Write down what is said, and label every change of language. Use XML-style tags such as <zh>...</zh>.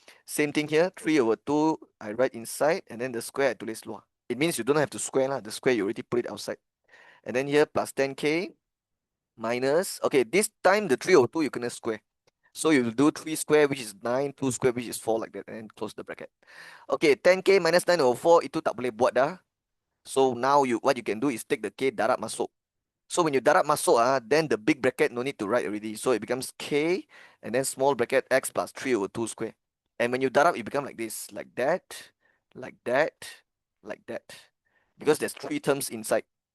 <en>Same thing here, 3/2, I write inside, and then the square I</en> <ms>tulis luar.</ms> <en>It means you don't have to square lah. The square you already put it outside. And then here plus 10k minus, okay, this time the 3/2 you kena square. So you will do 3 square, which is 9, 2 square, which is 4, like that, and then close the bracket.</en> <ms>Okay, 10k minus 9/4, itu tak boleh buat dah.</ms> <en>So now what you can do is take the k</en> <ms>darab masuk.</ms> <en>So when you darab masuk, then the big bracket no need to write already. So it becomes k and then small bracket x plus 3/2 square. And when you darab, it becomes like this, like that, like that, like that. Because there's 3 terms inside.</en>